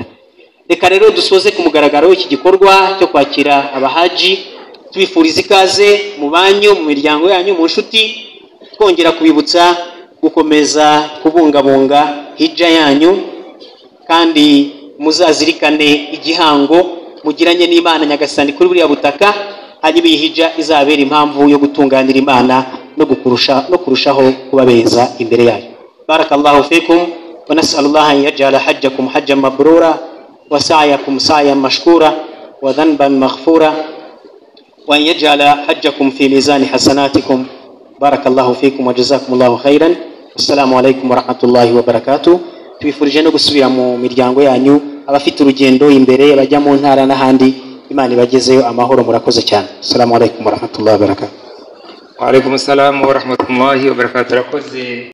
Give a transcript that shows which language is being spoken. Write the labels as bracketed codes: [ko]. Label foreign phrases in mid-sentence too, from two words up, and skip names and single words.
[rw] Reka rero dusoze ku mugaragaro iki gikorwa cyo kwakira abahaji, tubifuriza ikaze mu banyu, mu miryango yanyu, mu nshuti, twongera kubibutsa gukomeza kubungabunga hija yanyu, kandi muzazirikane igihango mugiranye n'Imana Nyagasani kuri buriya butaka, hanyuma iyi hija izabera impamvu yo gutunganira Imana no kurushaho kubabeza imbere yayo. [ar] بارك الله فيكم ونسأل الله أن يجعل حجكم حجا مبرورا وسعيكم سعيا مشكورا وذنبا مغفورا وأن يجعل حجكم في ميزان حسناتكم. بارك الله فيكم وجزاكم الله خيرا. السلام عليكم ورحمة الله وبركاته. [rw] Tubifurije no gusubira mu miryango yanyu, abafite urugendo imbere, bajya mu ntara n'ahandi, Imana ibagezeyo amahoro. Murakoze cyane. [ar] السلام عليكم ورحمة الله وبركاته. وعليكم السلام ورحمة الله وبركاته.